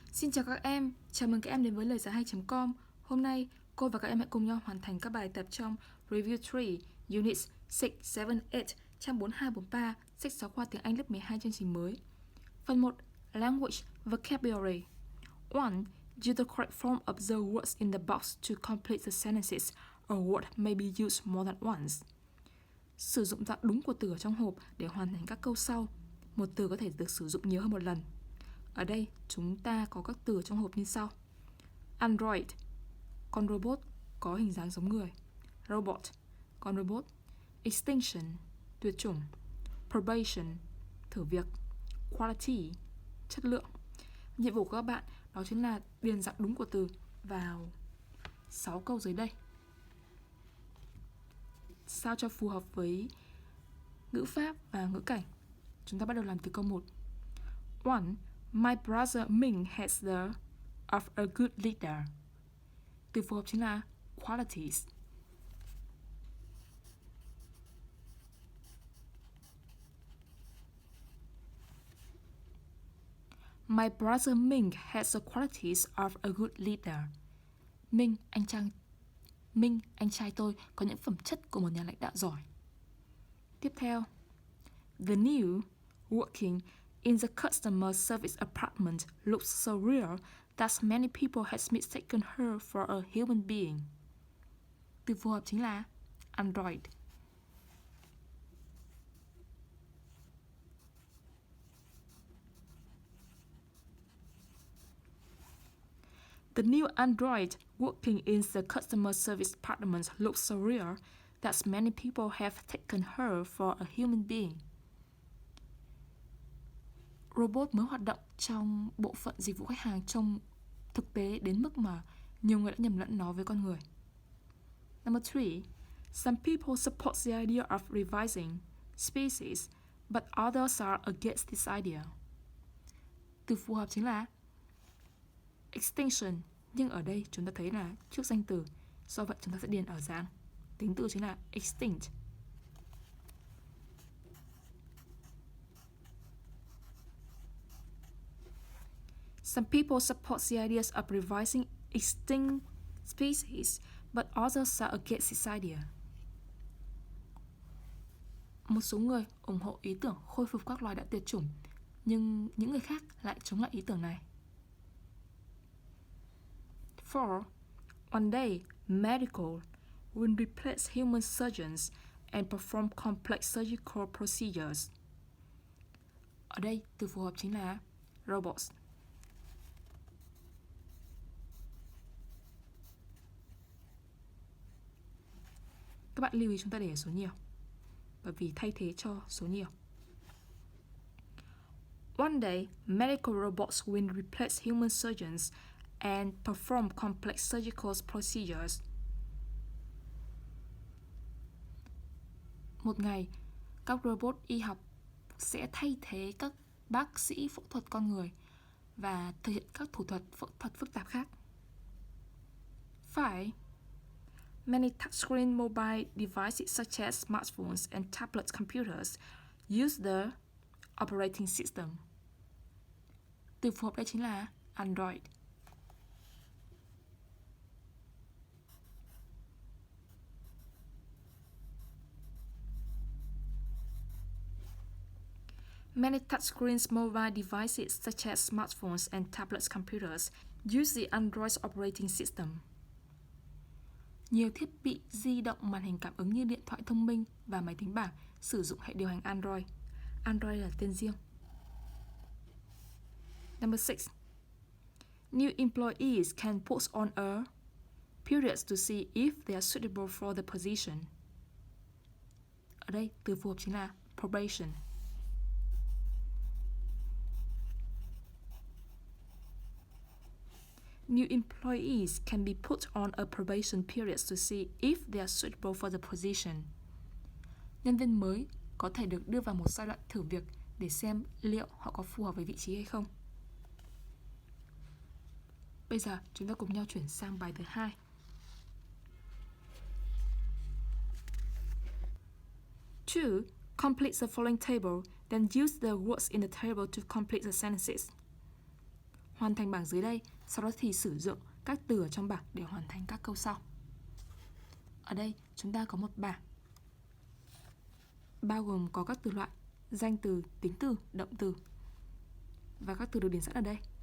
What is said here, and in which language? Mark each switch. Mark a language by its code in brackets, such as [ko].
[vi] Xin chào các em, chào mừng các em đến với Loigiaihay.com. Hôm nay, cô và các em hãy cùng nhau hoàn thành các bài tập trong Review 3, Units 6, 7, 8, trang 42-43, sách giáo khoa tiếng Anh lớp 12 chương trình mới. Phần 1, Language, Vocabulary. 1. [en] Use the correct form of the words in the box to complete the sentences. A word may be used more than once. [vi] Sử dụng dạng đúng của từ ở trong hộp để hoàn thành các câu sau. Một từ có thể được sử dụng nhiều hơn một lần. Ở đây, chúng ta có các từ trong hộp như sau. Android, con robot có hình dáng giống người. Robot, con robot. Extinction, tuyệt chủng. Probation, thử việc. Quality, chất lượng. Nhiệm vụ của các bạn đó chính là điền dạng đúng của từ vào 6 câu dưới đây, sao cho phù hợp với ngữ pháp và ngữ cảnh. Chúng ta bắt đầu làm từ câu 1. 1. [en] My brother Ming has the of a good leader. [vi] Từ phù hợp chính là qualities. [en] My brother Ming has the qualities of a good leader. [vi] Ming, anh trai tôi có những phẩm chất của một nhà lãnh đạo giỏi. Tiếp theo, [en] the new working in the customer service apartment looks so real that many people has mistaken her for a human being. [vi] Từ phù hợp chính là Android. [en] The new android working in the customer service department looks so real that many people have taken her for a human being. [vi] Robot mới hoạt động trong bộ phận dịch vụ khách hàng trông thực tế đến mức mà nhiều người đã nhầm lẫn nó với con người. [en] Number 3. Some people support the idea of revising species, but others are against this idea. [vi] Từ phù hợp chính là extinction, nhưng ở đây chúng ta thấy là trước danh từ, do vậy chúng ta sẽ điền ở dạng tính từ chính là extinct. [en] Some people support the ideas of revising extinct species, but others are against this idea. [vi] Một số người ủng hộ ý tưởng khôi phục các loài đã tuyệt chủng, nhưng những người khác lại chống lại ý tưởng này. 4. [en] One day, medical will replace human surgeons and perform complex surgical procedures. [vi] Ở đây, từ phù hợp chính là robots. Các bạn lưu ý chúng ta để số nhiều, bởi vì thay thế cho số nhiều. [en] One day, medical robots will replace human surgeons and perform complex surgical procedures. [vi] Một ngày, các robot y học sẽ thay thế các bác sĩ phẫu thuật con người và thực hiện các thủ thuật phẫu thuật phức tạp khác. 5. [en] Many touchscreen mobile devices such as smartphones and tablet computers use the operating system. [vi] Từ phù hợp đây chính là Android. [en] Many touchscreen mobile devices such as smartphones and tablet computers use the Android operating system. [vi] Nhiều thiết bị di động màn hình cảm ứng như điện thoại thông minh và máy tính bảng sử dụng hệ điều hành Android. Android là tên riêng. [en] Number 6. New employees can put on a period to see if they are suitable for the position. [vi] Ở đây, từ phù hợp chính là probation. [en] New employees can be put on a probation period to see if they are suitable for the position. [vi] Nhân viên mới có thể được đưa vào một giai đoạn thử việc để xem liệu họ có phù hợp với vị trí hay không. Bây giờ chúng ta cùng nhau chuyển sang bài thứ 2. [en] Two, complete the following table, then use the words in the table to complete the sentences. [vi] hoàn thành bảng dưới đây, sau đó thì sử dụng các từ ở trong bảng để hoàn thành các câu sau. Ở đây chúng ta có một bảng bao gồm có các từ loại danh từ, tính từ, động từ và các từ được điền sẵn ở đây.